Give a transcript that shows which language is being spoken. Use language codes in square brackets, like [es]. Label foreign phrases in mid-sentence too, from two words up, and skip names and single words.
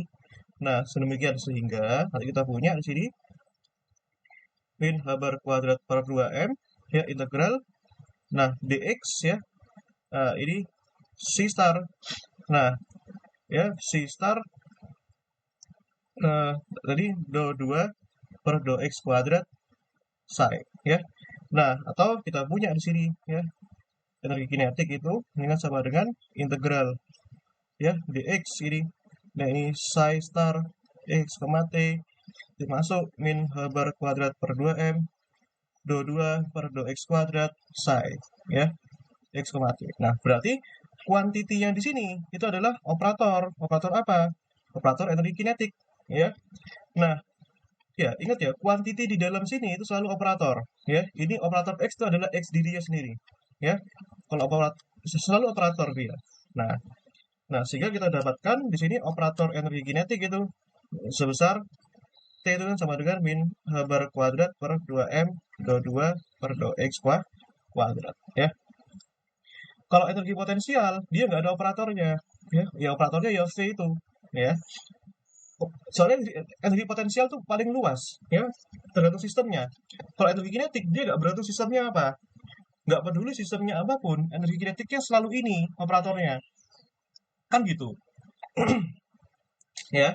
[id] Nah, sedemikian sehingga nanti kita punya di sini min h bar kuadrat per 2M ya, integral. Nah, dx ya, ini c star. Nah, ya c star tadi do 2 per do x kuadrat psi ya. Nah, atau kita punya di sini ya, energi kinetik itu ini kan sama dengan integral ya dx ini. Nah, ini psi star x, t dimasuk min h bar kuadrat per 2M do 2 per do x kuadrat psi ya, x, t. Nah, berarti kuantiti yang di sini itu adalah operator apa? Operator energi kinetik ya. Nah, ya ingat ya, kuantiti di dalam sini itu selalu operator ya. Ini operator x itu adalah x dirinya sendiri ya. Kalau operator selalu operator dia. Nah, sehingga kita dapatkan di sini operator energi kinetik itu sebesar T itu kan sama dengan min h bar kuadrat per 2M do 2 per do x kuadrat ya. Kalau energi potensial dia nggak ada operatornya ya, operatornya ya V itu ya. Soalnya energi potensial tuh paling luas ya, tergantung sistemnya. Kalau energi kinetik dia nggak bergantung sistemnya apa, nggak peduli sistemnya apapun, energi kinetiknya selalu ini operatornya kan gitu ya.